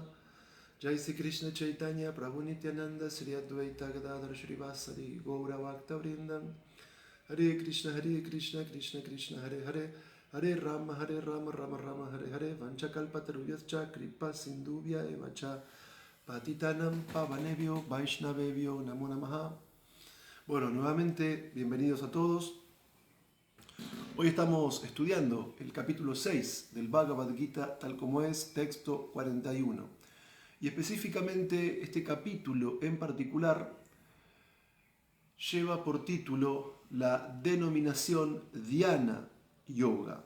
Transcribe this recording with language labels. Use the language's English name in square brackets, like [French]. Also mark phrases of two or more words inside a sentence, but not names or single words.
[Sanskrit] जय श्री कृष्ण चैतन्य प्रभु नित्यानन्द श्री अद्वैत गदाधर श्रीवासादि गौर भक्त वृन्दम्. हरे कृष्ण कृष्ण कृष्ण हरे हरे हरे राम राम राम हरे हरे वाञ्छाकल्पतरुभ्यश्च कृपा सिन्धुभ्य एवच पतितानां पावनेभ्यो वैष्णवेभ्यो नमो नमः. [Spanish] Bueno, nuevamente bienvenidos a todos. Hoy estamos estudiando el capítulo 6 del Bhagavad Gita, tal como es, texto 41. Y específicamente este capítulo en particular lleva por título la denominación Dhyana Yoga.